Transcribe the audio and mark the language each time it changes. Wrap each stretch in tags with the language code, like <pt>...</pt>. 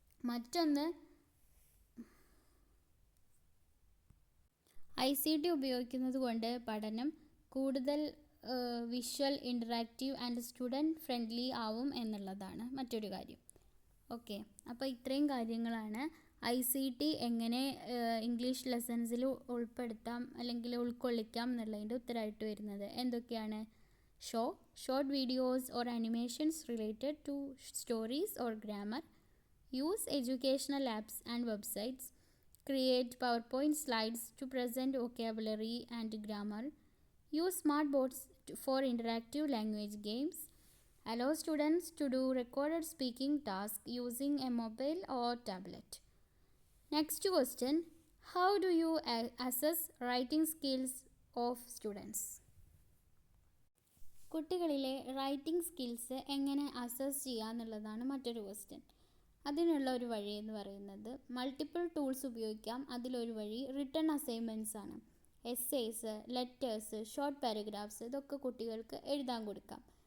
<ml>മറ്റൊന്ന് ICT ഉപയോഗിക്കുന്നത് കൊണ്ട് പഠനം കൂടുതൽ visual, interactive and student friendly ആവും എന്നുള്ളതാണ് മറ്റൊരു കാര്യം. ഓക്കെ, അപ്പോൾ ഇത്രയും കാര്യങ്ങളാണ് ICT എങ്ങനെ ഇംഗ്ലീഷ് ലെസൺസിൽ ഉൾപ്പെടുത്താം അല്ലെങ്കിൽ ഉൾക്കൊള്ളിക്കാം എന്നുള്ളതിൻ്റെ ഉത്തരമായിട്ട് വരുന്നത്. എന്തൊക്കെയാണ്?</ml> <en>Short videos or animations related to stories or grammar, use educational apps and websites, create PowerPoint slides to present vocabulary and grammar, use smart boards for interactive language games, allow students to do recorded speaking tasks using a mobile or tablet. Next question, how do you assess writing skills of students?</en> <ml>കുട്ടികളിലെ writing skills എങ്ങനെ assess ചെയ്യുക എന്നുള്ളതാണ് മറ്റൊരു question. അതിനുള്ള ഒരു വഴി എന്ന് പറയുന്നത് മൾട്ടിപ്പിൾ ടൂൾസ് ഉപയോഗിക്കാം. അതിലൊരു വഴി റിട്ടൺ അസൈൻമെൻറ്റ്സ് ആണ്. എസ്സേസ്, ലെറ്റേഴ്സ്, ഷോർട്ട് പാരഗ്രാഫ്സ് ഇതൊക്കെ കുട്ടികൾക്ക് എഴുതാൻ കൊടുക്കാം.</ml>